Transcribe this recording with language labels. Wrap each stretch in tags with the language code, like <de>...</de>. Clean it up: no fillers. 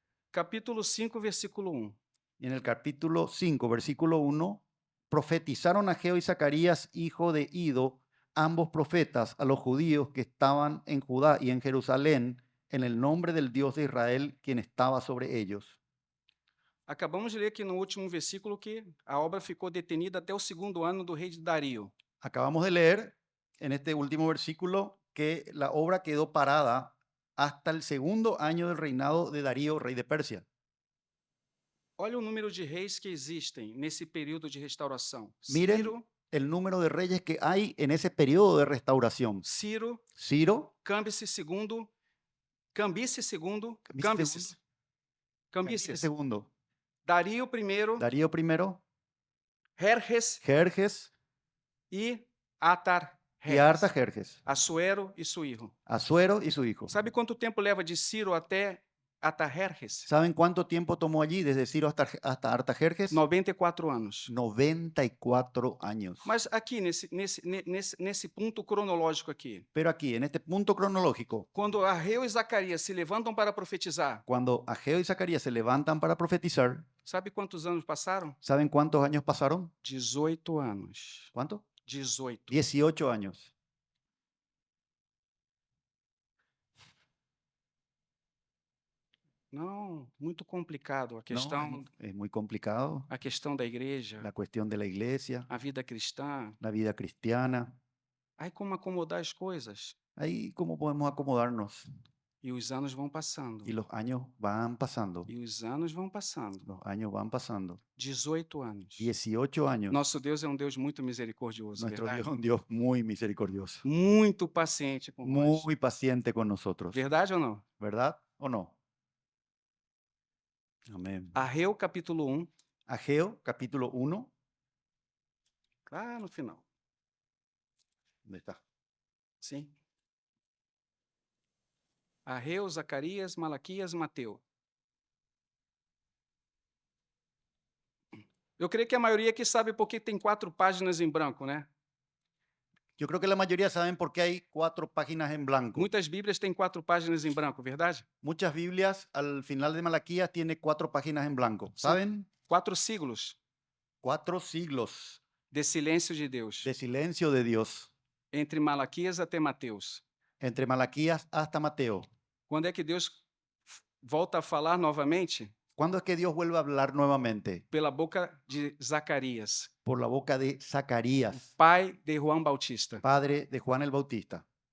<es>Capítulo 5, versículo 1. Y en el capítulo 5, versículo 1, profetizaron Ageo y Zacarías, hijo de Ido, ambos profetas, a los judíos que estaban en Judá y en Jerusalén, en el nombre del Dios de Israel, quien estaba sobre ellos.</es> <pt>Acabamos de ler aqui no último versículo que a obra ficou detenida até o segundo ano do rei Dario.</pt> <es>Acabamos de leer en este último versículo que la obra quedó parada hasta el segundo año del reinado de Darío, rey de Persia.</es> <pt>Olha o número de reis que existem nesse período de restauração.</pt> <es>Miren el número de reyes que hay en ese periodo de restauración.</es> <pt>Ciro,</pt> <es>Ciro,</es> <pt>Cambises II, Cambises II,</pt> <es>Cambises Cambises, segundo,</es> <pt>Dario I,</pt> <es>Darío I, Jerjes Jerjes</es> <pt>e</pt> <es>y</es> <pt>Atarjerjes,</pt> <es>Artajerjes,</es> <pt>Assuero e seu hijo.</pt> <es>Asuero y su hijo.</es> <pt>Sabe quanto tempo leva de Ciro até Atarjerjes?</pt> <es>¿Saben cuánto tiempo tomó allí desde Ciro hasta Artajerjes?</es> <pt>94 anos.</pt> <es>94 años.</es> <pt>Mas aqui, nesse ponto cronológico aqui,</pt> <es>Pero aquí, en este punto cronológico,</es> <pt>quando Arreu e Zacarias se levantam para profetizar,</pt> <es>cuando Ageo y Zacarías se levantan para profetizar,</es> <pt>sabe quantos anos passaram?</pt> <es>¿saben cuántos años pasaron?</es> <pt>18 anos.</pt> <es>¿Cuánto? 18. 18 años.</es> <pt>Não, muito complicado a</pt> <es>No,</es> <pt>questão,</pt> <es>es muy complicado.</es> <pt>a questão da igreja,</pt> <es>La cuestión de la iglesia,</es> <pt>a vida cristã.</pt> <es>la vida cristiana.</es> <pt>Aí como acomodar as coisas?</pt> <es>Ahí cómo podemos acomodarnos.</es> <pt>E os anos vão passando.</pt> <es>Y los años van pasando.</es> <pt>E os anos vão passando.</pt> <es>Los años van pasando.</es> <pt>18 anos.</pt> <es>18 años.</es> <pt>Nosso Deus é um Deus muito misericordioso,</pt> <es>Nuestro</es> <pt>verdade?</pt> <es>Dios es un Dios muy misericordioso.</es> <pt>Muito paciente com nós.</pt> <es>Muy paciente con nosotros.</es> <pt>Verdade ou não?</pt> <es>¿Verdad o no? Amén.</es> <pt>Arreu, capítulo 1,</pt> <es>Ageo, capítulo 1.</es> <pt>lá no final.</pt> <es>¿Dónde está?</es> <pt>Sim. Arreu, Zacarias, Malaquias, Mateu. Eu creio que a maioria aqui sabe por que tem 4 páginas em branco, né?</pt> <es>Yo creo que la mayoría saben por qué hay 4 páginas en blanco.</es> <pt>Muitas Bíblias têm 4 páginas em branco, verdade?</pt> <es>Muchas Biblias al final de Malaquías tiene 4 páginas en blanco.</es> <pt>São</pt> <es>¿Saben? 4 siglos 4 siglos</es> <pt>de silêncio de Deus,</pt> <es>de silencio de Dios</es> <pt>entre Malaquias até Mateus.</pt> <es>entre Malaquías hasta Mateo.</es> <pt>Quando é que Deus volta a falar novamente?</pt> <es>¿Cuándo es que Dios vuelve a hablar nuevamente?</es> <pt>Pela boca de Zacarias,</pt> <es>Por la boca de Zacarías,</es> <pt>pai de João Bautista.</pt> <es>padre de Juan el Bautista.</es>